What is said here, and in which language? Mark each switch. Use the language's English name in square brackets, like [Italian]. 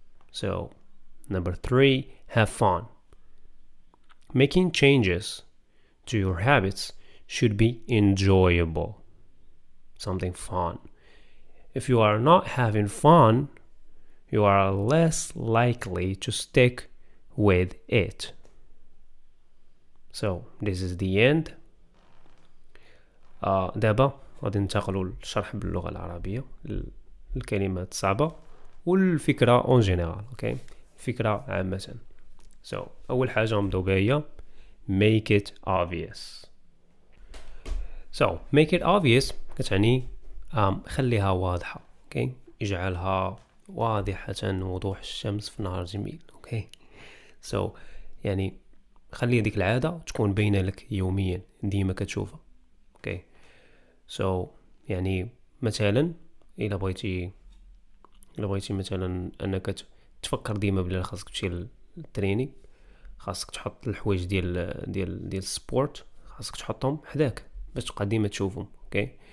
[English] So, number 3, have fun. Making changes to your habits should be enjoyable, something fun. If you are not having fun, you are less likely to stick with it. So, this is the end. [Arabic] دابا غادي ننتقلوا للشرح باللغة العربية الكلمات الصعبة والفكرة اون جينيرال، اوكي؟ فكرة عامة. So, أول حاجة نبداو بها هي [English] make it obvious. [Arabic] So [English] make it obvious [Arabic] كتعني خليها واضحة. [English] okay. [Arabic] اجعلها واضحة وضوح الشمس في نهار جميل. [English] okay. [Arabic] so يعني خلي هذيك العادة تكون باينة لك يوميا ديما كتشوفها. [English] okay. [Arabic] so يعني مثلا إلا بغيتي مثلا أنك تفكر ديما بلي خاصك تمشي للتريني، خاصك تحط الحوايج ديال السبورت، خاصك تحطهم حداك باش تبقى ديما تشوفهم. اوكي.